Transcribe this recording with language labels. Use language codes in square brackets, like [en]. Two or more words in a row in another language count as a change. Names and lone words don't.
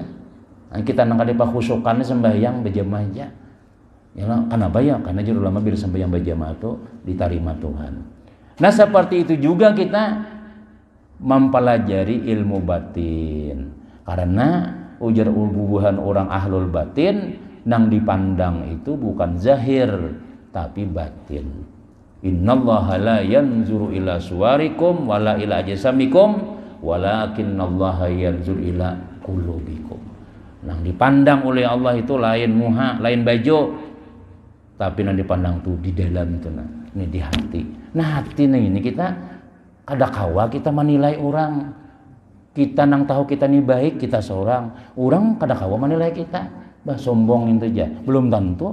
[bjn] Nah, kita nang kada khusyukan sembahyang bajamaah aja ya kenapa ya karena juru ulama bila sembahyang bajamaah itu diterima Tuhan. Nah seperti itu juga kita mempelajari ilmu batin karena ujar ubuhan orang ahlul batin nang dipandang itu bukan zahir tapi batin. [ar] إن الله لا ينظر إلى صوركم ولا إلى أجسامكم ولكن الله ينظر إلى قلوبكم. [bjn] Nang dipandang oleh Allah itu lain muha, lain baju, tapi nang dipandang tuh di dalam itu nah, ini di hati. Nah hati nah ini kita kadakawa kita menilai orang, kita nang tahu kita ini baik kita seorang, orang kadakawa menilai kita, bah sombong itu aja, belum tentu.